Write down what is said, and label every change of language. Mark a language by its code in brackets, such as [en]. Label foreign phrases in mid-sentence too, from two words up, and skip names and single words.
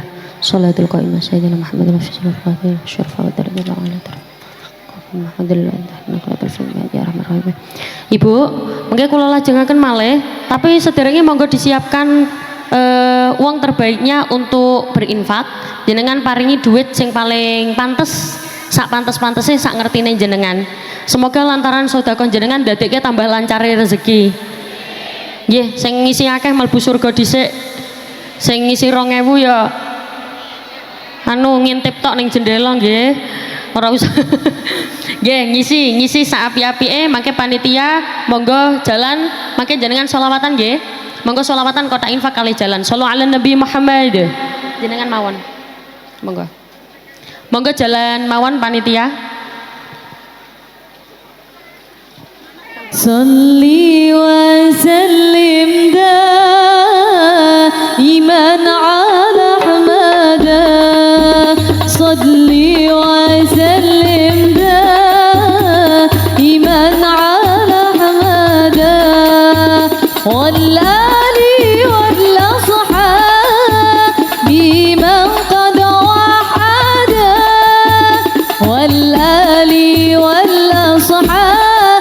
[ar] صلاة القائمة سيدنا محمد وصلى الله عليه وسلم. [jv] Ibu, mengke kula lajengaken malih, tapi sederenge monggo [id] disiapkan uang terbaiknya untuk berinfak. [jv] Jenengan paringi duit sing paling pantes, sak pantes-pantese sak ngertine jenengan. Semoga lantaran sedekah jenengan dadekke tambah lancare rezeki. Nggih, sing ngisi akeh mlebu surga dhisik. Sing ngisi 2000 ya anu ngintip tok ning jendela nggih. Ora usah. Nggih, ngisi sak api-apike mangke panitia monggo jalan mangke jenengan sholawatan nggih. Monggo sholawatan kotak infak kali jalan. [ar] صلوا على النبي محمد. [jv] Jenengan mawon. Monggo. Monggo jalan mawon panitia. [ar] صل وسلم دائما على أحمدا. صل وسلم دائما على أحمدا. والآل والأصحاب من قد وحدا. والآل والأصحاب